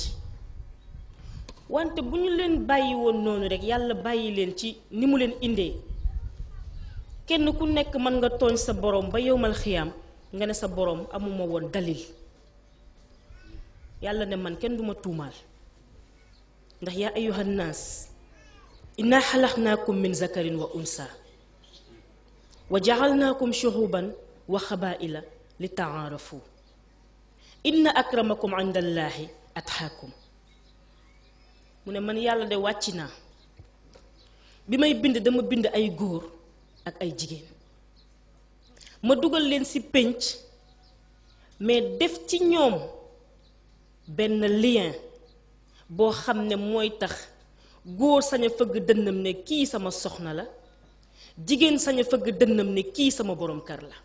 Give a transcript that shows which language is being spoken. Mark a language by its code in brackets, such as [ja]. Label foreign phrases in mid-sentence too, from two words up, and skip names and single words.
[wo] wante bu ñu leen bàyyi woon noonu rekk yàlla bàyyi leen ci ni mu leen indee, kenn ku nekk mën nga tooñ sa boroom ba yowmal xiyaam nga ne sa boroom amuma woon dalil. yàlla ne man kenn duma tuumaal ndax [ar] يا أيها الناس إنا خلقناكم من ذكر و أنثى و جعلناكم شعوبا و قبائل ل تعارفوا إن أكرمكم عند الله أتقاكم. [wo] mu ne man yàlla de wàcc naa bi may bind dama bind ay góor ak ay jigéen ma dugal leen ci pénc mais def ci ñoom benn lien boo xam ne mooy tax góor sañ a fëgg dënnam ne kii sama soxna la, jigéen sañ a fëgg dënnam ne kii sama borom kër la.